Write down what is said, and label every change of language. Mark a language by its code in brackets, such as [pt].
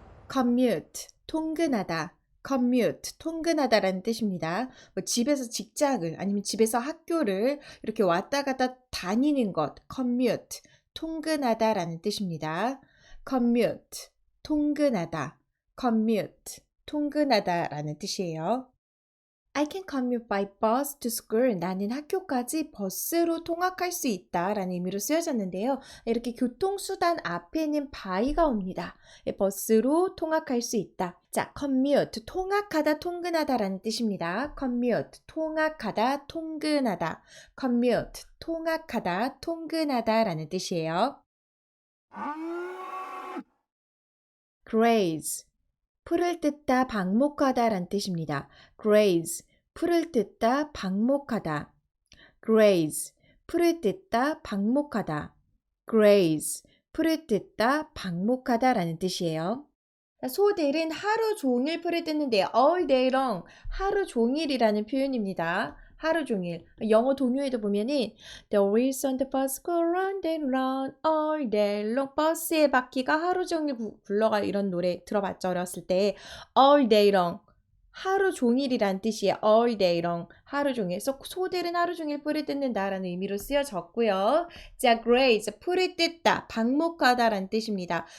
[ko] commute, 통근하다. commute, 통근하다라는 뜻입니다. 뭐 집에서 직장을 아니면 집에서 학교를 이렇게 왔다 갔다 다니는 것, commute, 통근하다라는 뜻입니다. commute, 통근하다, commute, 통근하다라는 뜻이에요. [en] I can commute by bus to school. [ko] 나는 학교까지 버스로 통학할 수 있다 라는 의미로 쓰여졌는데요. 이렇게 교통수단 앞에는 by가 옵니다. 버스로 통학할 수 있다. 자, commute, 통학하다, 통근하다 라는 뜻입니다. commute, 통학하다, 통근하다. commute, 통학하다, 통근하다 라는 뜻이에요. graze, 풀을 뜯다, 방목하다 라는 뜻입니다. graze, 풀을 뜯다, 방목하다. graze, 풀을 뜯다, 방목하다. graze, 풀을 뜯다, 방목하다 라는 뜻이에요. 소들은 하루 종일 풀을 뜯는데요. [en] all day long, [ko] 하루 종일이라는 표현입니다. 하루 종일. 영어 동요에도 보면은 [en] The wheels on the bus go round and round all day long. [ko] 버스의 바퀴가 하루 종일 굴러가 이런 노래 들어봤죠? 어렸을 때. [en] all day long. [ko] 하루 종일이란 뜻이에요. [en] all day long. [ko] 하루 종일. 소들은 하루 종일 풀을 뜯는다라는 의미로 쓰여졌고요. 자, graze. 풀을 뜯다, 방목하다라는 뜻입니다.